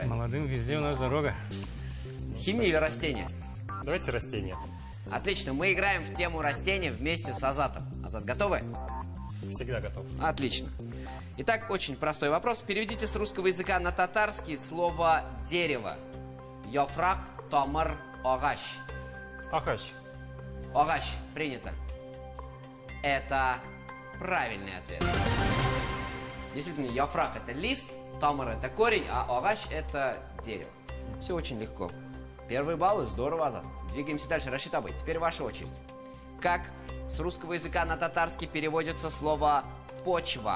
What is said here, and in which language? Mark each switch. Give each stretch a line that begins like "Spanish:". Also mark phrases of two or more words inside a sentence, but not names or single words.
Russian: Молодым везде у нас дорога. Химия или растения? Давайте растения. Отлично, мы играем в тему растения вместе с Азатом. Азат, готовы? Всегда готов. Отлично. Итак, очень простой вопрос. Переведите с русского языка на татарский слово «дерево».
Tatar: Йофрак, томар, огач. Ахач. Огач.
Russian: Принято. Это правильный ответ. Действительно, йофрак — это лист, томар — это корень, а огач — это дерево. Все очень легко. Первые баллы, здорово, Азат. Двигаемся дальше. Рашид Абай, теперь ваша очередь. Как с русского языка на татарский переводится слово «почва»?